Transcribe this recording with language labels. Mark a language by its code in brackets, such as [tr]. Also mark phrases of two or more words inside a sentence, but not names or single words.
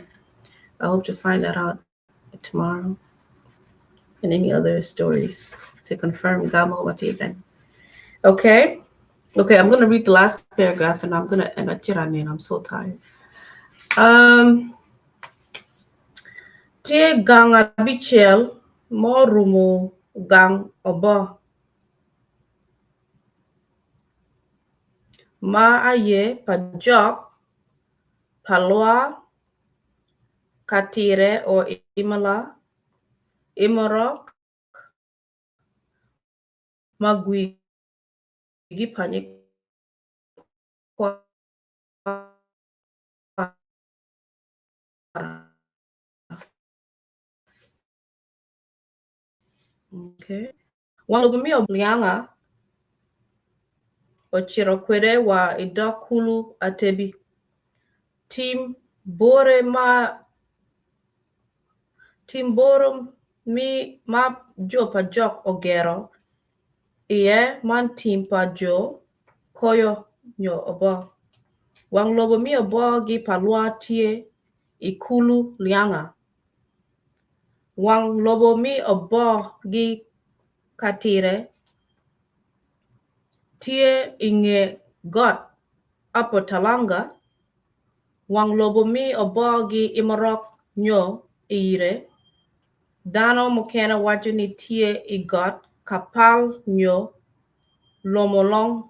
[en] I hope to find that out tomorrow, and any other stories to confirm Gamo Mativan. Okay? Okay, I'm going to read the last paragraph and I'm going to end at Chirani, and I'm so tired. [ach] Tie gang abichel mo rumo gang Obbo. Ma aye pajok palwa katire o imala imorok magwigi okay. Walugumi oblianga ochirokwere wa idokulu atebi. Tim boro mi ma jo pajok ogero iye man tim pa jo koyo nyo Obbo. Wang lobo mi Obbo gi palwa tie ikulu lianga. Wang lobo mi Obbo gi katire tie inge got apo talanga. Wang lobo mi Obbo gi imarok nyo ire. Dano mokena wacho ni tie igot kapal nyo lomolong.